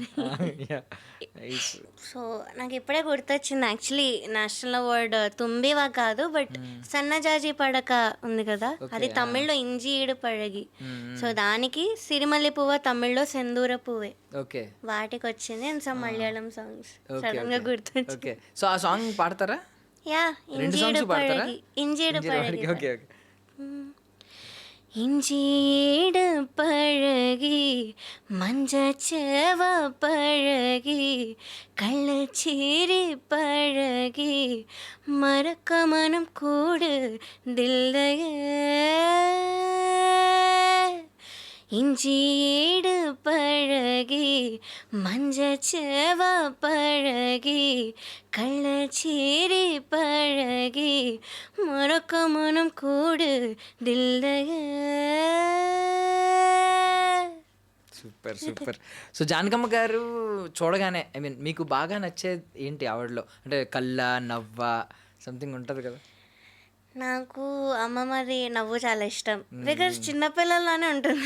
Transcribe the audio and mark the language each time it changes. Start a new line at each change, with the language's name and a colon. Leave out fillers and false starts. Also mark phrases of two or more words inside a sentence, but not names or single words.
Telugu: సో నాకు ఇప్పుడే గుర్తొచ్చింది యాక్చువల్లీ
English: national award
Telugu: తుంబివా కాదు, బట్ సన్నజాజి పడక ఉంది కదా, అది తమిళ్లో
Tamil: இஞ்சி ஈடு பழகி.
Telugu: సో దానికి సిరిమల్లి పువ్వ తమిళ్లో
Tamil: செந்தூர பூவே.
Telugu: ఓకే, వాటికి వచ్చింది.
English: and some Malayalam songs
Telugu: సడన్ గా గుర్తొచ్చింది. సో ఆ సాంగ్ పాడతారా?
Tamil: யா, இஞ்சீடு பழகி, இஞ்சீடு பழகி.
English: okay okay.
Tamil: இஞ்சியீடு பழகி மஞ்சச்சேவ பழகி கள்ளச்சீரி பழகி மறக்க மனம் கூடு தில்லையே இஞ்சியீடு பழகி மஞ்சச்சேவ பழகி கள்ளச்சீரி பழகி மறக்க மனம் கூடு தில்லையே
Telugu: సూపర్ సూపర్. సో జానకమ్మ గారు చూడగానే
English: I mean
Telugu: మీకు బాగా నచ్చేది ఏంటి ఆవిడలో? అంటే కళ్ళ నవ్వ సంథింగ్ ఉంటుంది కదా. నాకు అమ్మమ్మది నవ్వు చాలా ఇష్టం బికాస్ చిన్నపిల్లలానే ఉంటుంది